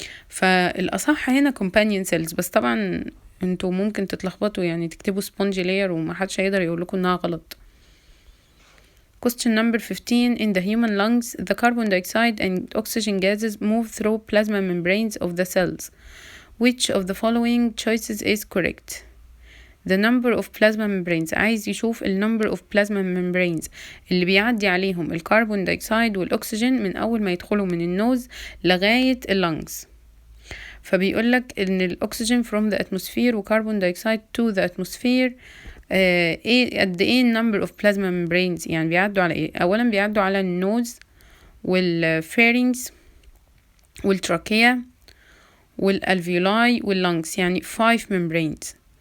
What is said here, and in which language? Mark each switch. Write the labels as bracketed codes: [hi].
[ar] فالأصح هنا companion cells، بس طبعا انتوا ممكن تتلخبطوا يعني تكتبوا spongy layer ومحدش هيقدر يقولكوا انها غلط. [en] Question number 15. In the human lungs, the carbon dioxide and oxygen gases move through plasma membranes of the cells. Which of the following choices is correct? The number of plasma membranes. [ar] عايز يشوف ال number of plasma membranes اللي بيعدي عليهم الكربون دايوكسيد والأكسجين من أول ما يدخلوا من النوز لغاية اللنجز. فبيقولك إن الأكسجين [en] from the atmosphere [ar] وكربون دايوكسيد [en] to the atmosphere [ar] ايه قد ايه number of plasma membranes، يعني بيعدوا على ايه؟ أولا بيعدوا على النوز والفيرينجز والتراكية والالفيولاي واللنجز، يعني 5 membranes.